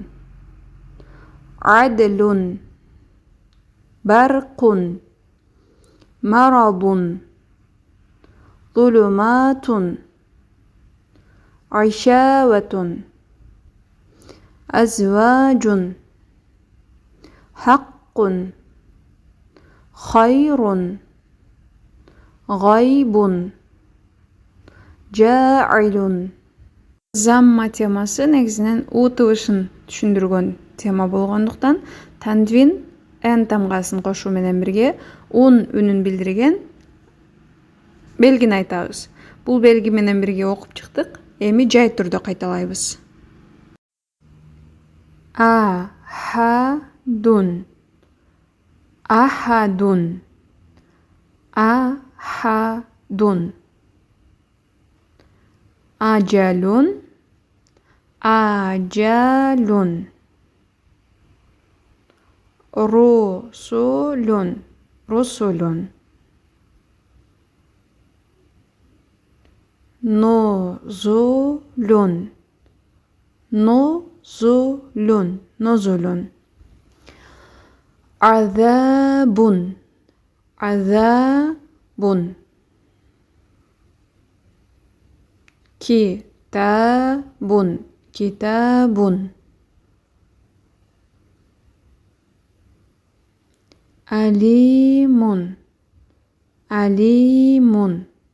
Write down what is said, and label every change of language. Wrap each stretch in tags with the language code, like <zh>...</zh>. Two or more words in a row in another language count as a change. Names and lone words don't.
<ar>عدل برق مرض ظلمات عشاوة أزواج حق خير غيب جاعل.</ar> <ky>Замма темасы негизинен у тыбышын түшүндүргөн тема болгондуктан танвин н тамгасын кошуу менен бирге ун үнүн билдирген белгини айтабыз. Бул белги менен бирге окуп чыктык. Эми жай түрдө кайталайбыз.</ky> <ar>أحد، أحد، أحد. أجل، أجل. رسل، رسل. نزول، نزول، نزول. عذاب، عذاب. كتاب، كتاب. عليم، عليم.</ar>